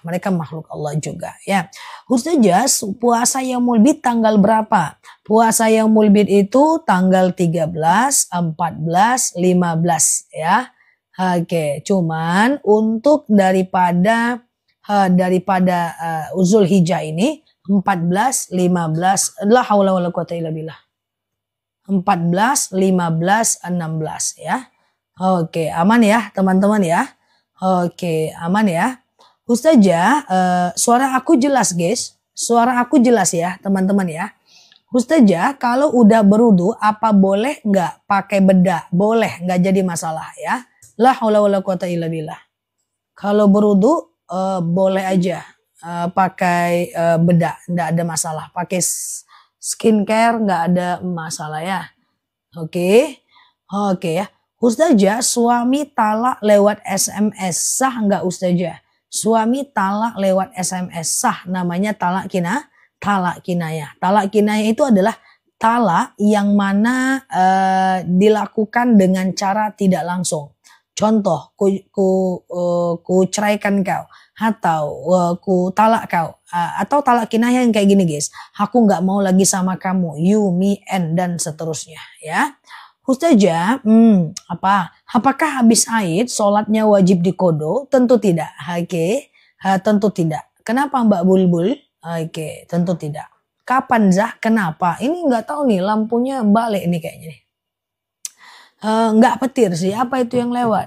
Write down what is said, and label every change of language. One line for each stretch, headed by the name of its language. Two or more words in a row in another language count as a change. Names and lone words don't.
Indonesian: Mereka makhluk Allah juga ya. Ustazah, puasa Yaumul Bid tanggal berapa? Puasa Yaumul Bid itu tanggal 13, 14, 15 ya. Oke, cuman untuk daripada Zulhijjah ini 14, 15,
Arabic: لا حول ولا قوة إلا بالله.
Indonesian: 14, 15, 16 ya. Oke, aman ya teman-teman ya. Oke, aman ya. Ustazah, suara aku jelas guys. Suara aku jelas ya teman-teman ya. Ustazah, kalau udah berudu apa boleh nggak pakai bedak? Boleh, nggak jadi masalah ya.
Arabic: لا حول ولا قوة إلا بالله.
Indonesian: Kalau berudu boleh aja pakai bedak, nggak ada masalah. Pakai skincare nggak ada masalah ya. Oke ya. Ustazah, suami talak lewat SMS sah nggak Ustazah? Suami talak lewat SMS sah, namanya talak kinayah. Talak kinayah itu adalah talak yang mana dilakukan dengan cara tidak langsung. Contoh, ku ceraikan kau, atau ku talak kau, atau talak kinayah yang kayak gini guys. Aku nggak mau lagi sama kamu,
English: you, me,
Indonesian: and dan seterusnya ya. Ustazah, apakah habis haid sholatnya wajib dikodo? Tentu tidak. Oke, tentu tidak. Kenapa Mbak Bulbul? Oke, tentu tidak. Kapan Zah? Kenapa? Ini nggak tahu nih, lampunya balik nih kayaknya nih. Nggak petir sih, apa itu yang lewat?